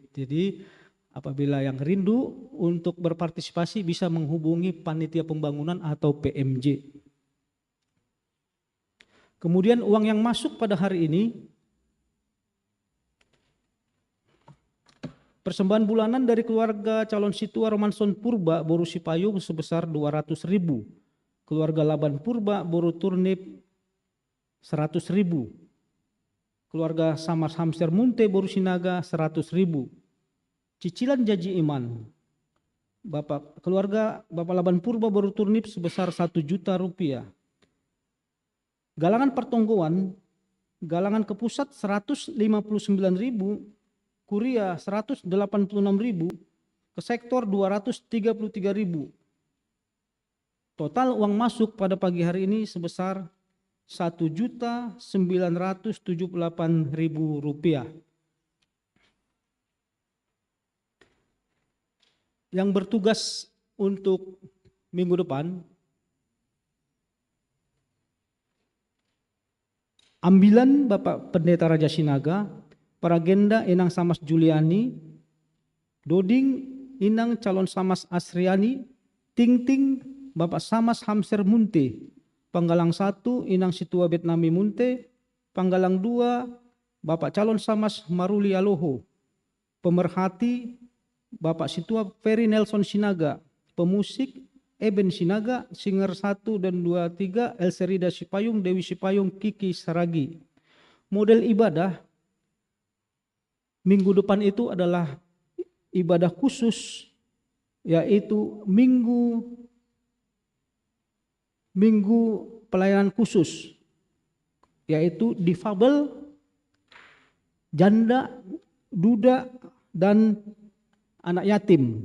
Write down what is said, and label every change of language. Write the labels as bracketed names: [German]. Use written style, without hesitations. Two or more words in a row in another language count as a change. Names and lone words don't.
[Indonesian] Jadi apabila yang rindu untuk berpartisipasi bisa menghubungi panitia pembangunan atau PMJ. Kemudian uang yang masuk pada hari ini, persembahan bulanan dari keluarga calon Situa Romanson Purba Boru Sipayung sebesar 200.000. Keluarga Laban Purba Boru Turnip 100.000. Keluarga Samar Hamster Munte Boru Sinaga 100.000. Cicilan janji iman keluarga Bapak Laban Purba Boru Turnip sebesar 1 juta rupiah. Galangan pertonggoan, galangan ke pusat 159.000, kuria 186.000, ke sektor 233.000. Total uang masuk pada pagi hari ini sebesar Rp1.978.000. Yang bertugas untuk minggu depan, ambilan Bapak Pendeta Raja Sinaga, Paragenda Inang Samas Juliani, Doding Inang Calon Samas Asriani, Ting Bapak Samas Hamser Munte, Panggalang 1 Inang Situa Vietnami Munte, Panggalang 2 Bapak Calon Samas Maruli Aloho, Pemerhati Bapak Situa Ferry Nelson Sinaga, Pemusik Eben Sinaga, Singer 1 dan 2, 3, Elserida Sipayung, Dewi Sipayung, Kiki Saragi. Model ibadah minggu depan itu adalah ibadah khusus, yaitu minggu pelayanan khusus, yaitu difabel, janda, duda, dan anak yatim.